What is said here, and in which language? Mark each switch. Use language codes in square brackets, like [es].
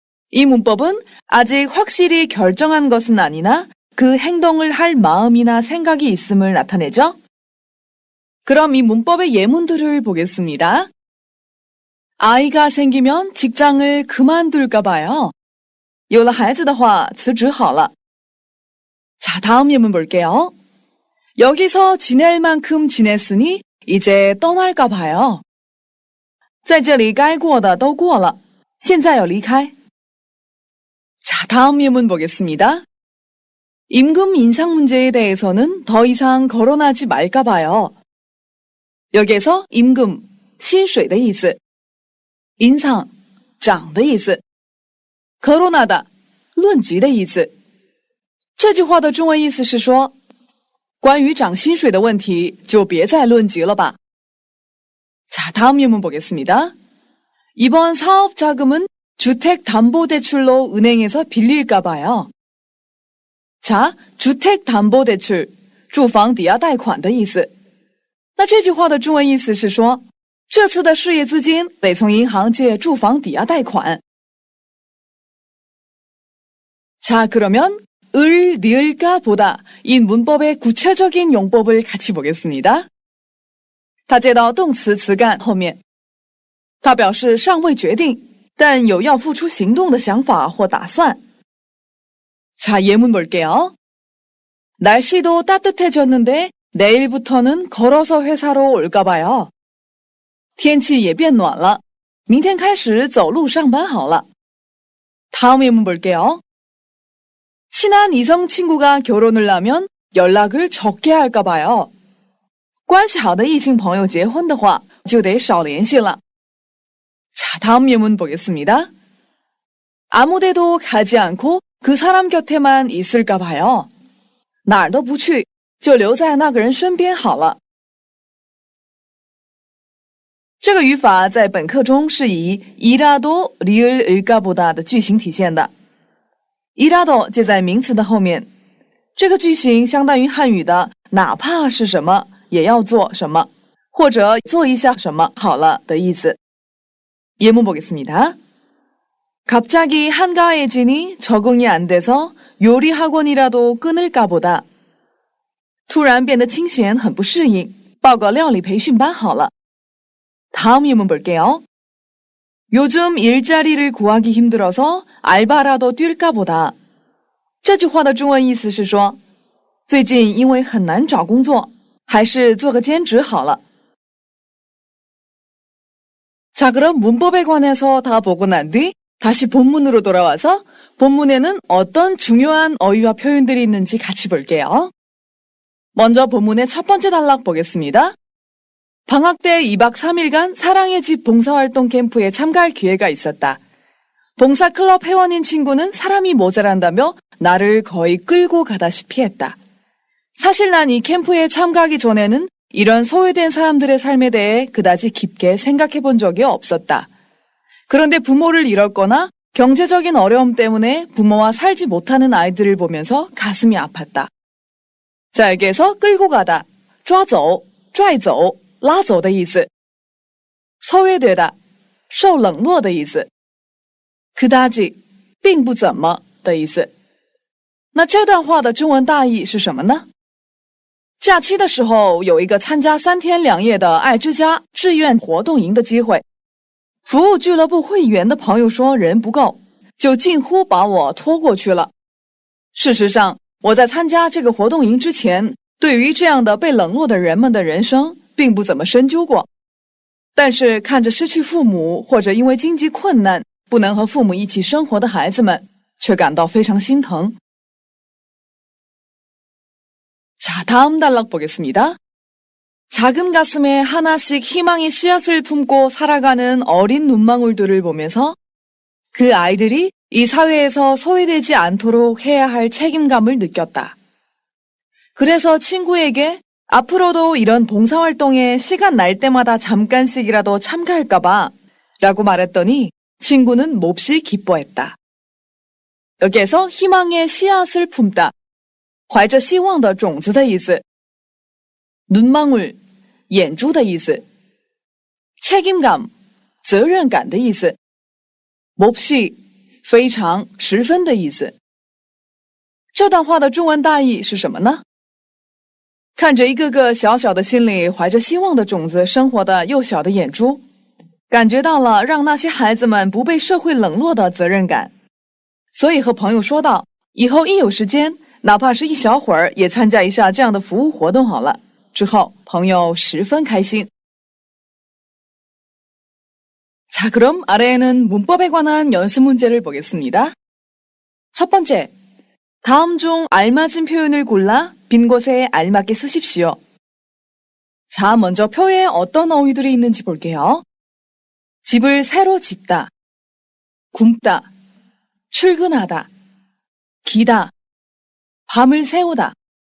[ko] 이 문법은 아직 확실히 결정한 것은 아니나 그 행동을 할 마음이나 생각이 있음을 나타내죠. 그럼 이 문법의 예문들을 보겠습니다. 아이가 생기면 직장을 그만둘까 봐요. [zh] 有了孩子的话辞职好了。 [ko] 자, 다음 예문 볼게요. 여기서 지낼 만큼 지냈으니 이제 떠날까 봐요. [zh] 在这里该过的都过了，现在要离开。 [ko] 자, 다음 예문 보겠습니다. 임금 인상 문제에 대해서는 더 이상 거론하지 말까 봐요. 여기에서 임금, [zh] 薪水的意思， [ko] 인상, [zh] 涨的意思， [ko] 거론하다, [zh] 论及的意思。这句话的中文意思是说，关于涨薪水的问题就别再论及了吧。 [ko] 자, 다음 예문 보겠습니다. 이번 사업 자금은 주택담보대출로 은행에서 빌릴까 봐요. 자, 주택담보대출, [zh] 住房抵押贷款的意思。那这句话的中文意思是说，这次的事业资金得从银行借住房抵押贷款。 [ko] 자, 그러면 을, 리을까 보다 이 문법의 구체적인 용법을 같이 보겠습니다. [zh] 它接到动词词干后面，它表示尚未决定，但有要付出行动的想法或打算。 [ko] 자, 예문 볼게요. 날씨도 따뜻해졌는데 내일부터는 걸어서 회사로 올까 봐요. [zh] 天气也变暖了，明天开始走路上班好了。 [ko] 다음 예문 볼게요. 친한 이성 친구가 결혼을 하면 연락을 적게 할까 봐요. [zh] 关系好的异性朋友结婚的话，就得少联系了。 [ko] 자, 다음 예문 보겠습니다. 아무데도 가지 않고 그 사람 곁에만 있을까 봐요. [zh] 哪儿都不去，就留在那个人身边好了。这个语法在本课中是以이라도 리을 을까 보다的句型体现的。 이라도接在名词的后面，这个句型相当于汉语的哪怕是什么也要做什么，或者做一下什么好了的意思。 [ko] 예문 보겠습니다. 갑자기 한가해지니 적응이 안 돼서 요리 학원이라도 끊을까 보다. [zh] 突然变得清闲很不适应，报个料理培训班好了。 [ko] 다음 예문 볼게요. 요즘 일자리를 구하기 힘들어서 알바라도 뛸까 보다. [zh] 这句话的中文意思是说，最近因为很难找工作，还是做个兼职好了。 [ko] 자, 그럼 문법에 관해서 다 보고 난 뒤 다시 본문으로 돌아와서 본문에는 어떤 중요한 어휘와 표현들이 있는지 같이 볼게요. 먼저 본문의 첫 번째 단락 보겠습니다. 방학 때 2박 3일간 사랑의 집 봉사활동 캠프에 참가할 기회가 있었다. 봉사 클럽 회원인 친구는 사람이 모자란다며 나를 거의 끌고 가다시피 했다. 사실 난 이 캠프에 참가하기 전에는 이런 소외된 사람들의 삶에 대해 그다지 깊게 생각해 본 적이 없었다. 그런데 부모를 잃었거나 경제적인 어려움 때문에 부모와 살지 못하는 아이들을 보면서 가슴이 아팠다. 자, 여기에서 끌고 가다, [zh] 抓走,拽走,拉走的意思. [ko] 소외되다, [zh] 受冷落的意思. [ko] 그다지, [zh] 并不怎么的意思。那这段话的中文大意是什么呢？假期的时候，有一个参加3天2夜的爱之家志愿活动营的机会。服务俱乐部会员的朋友说人不够，就近乎把我拖过去了。事实上，我在参加这个活动营之前，对于这样的被冷落的人们的人生，并不怎么深究过。但是看着失去父母或者因为经济困难不能和父母一起生活的孩子们，却感到非常心疼。 [ko] 자, 다음 단락 보겠습니다. 작은 가슴에 하나씩 희망의 씨앗을 품고 살아가는 어린 눈망울들을 보면서 그 아이들이 이 사회에서 소외되지 않도록 해야 할 책임감을 느꼈다. 그래서 친구에게 앞으로도 이런 봉사활동에 시간 날 때마다 잠깐씩이라도 참가할까봐 라고 말했더니 친구는 몹시 기뻐했다. 여기에서 희망의 씨앗을 품다. [zh] 怀着希望的种子的意思 눈망울, 眼珠的意思 책임감, 责任感的意思 몹시, 非常十分的意思这段话的中文大意是什么呢？看着一个个小小的心里怀着希望的种子生活的幼小的眼珠，感觉到了让那些孩子们不被社会冷落的责任感，所以和朋友说道，以后一有时间哪怕是一小会儿也参加一下这样的服务活动好了。之后朋友十分开心。 [ko] 자, 그럼 아래에는 문법에 관한 연습 문제를 보겠습니다. 첫 번째, 다음 중 알맞은 표현을 골라 빈 곳에 알맞게 쓰십시오. 자, 먼저 표에 어떤 어휘들이 있는지 볼게요. 집을 새로 짓다, 굶다, 출근하다, 기다, 밤을 새우다.